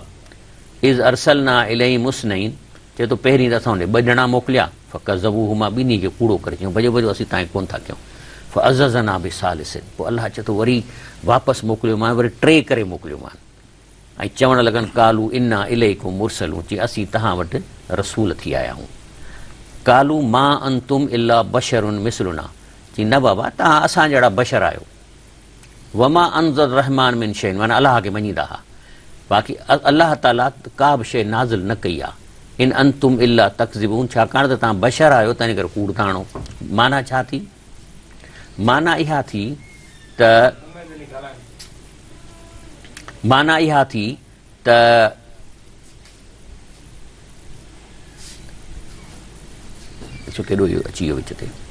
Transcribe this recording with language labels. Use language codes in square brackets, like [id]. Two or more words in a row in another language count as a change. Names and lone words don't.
[ar] إذ أرسلنا إليهم اثنين, [sd] चए थो पहिरीं त असां हुन ॿ ॼणा मोकिलिया, [ar] فكذبوهما [sd] ॿिन्ही खे कूड़ो करे चयूं भॼो भॼो असीं तव्हांखे कोन था कयूं। [ar] فعززنا بثالث, [sd] पोइ अलाह चए थो वरी वापसि मोकिलियोमांइ, वरी टे करे मोकिलियोमांइ। ऐं चवणु लॻनि [ar] قالوا إنا إليكم مرسلون, [sd] चई असीं तव्हां वटि रसूल थी आया आहियूं। [ar] قالوا ما أنتم إلا بشر مثلنا, [sd] चई न बाबा तव्हां असां जहिड़ा बशर आहियो। [ar] وما أنزل الرحمن من شيء, [sd] माना अलाह खे मञींदा हुआ, बाक़ी अलाह ताला का बि शइ नाज़िल न कई आहे। [ar] إن أنتم إلا تكذبون, [sd] छाकाणि त तव्हां बशर आहियो तंहिं करे कूड़ था हणो। माना छा थी? माना इहा थी त केॾो इहो अची वियो विच ते।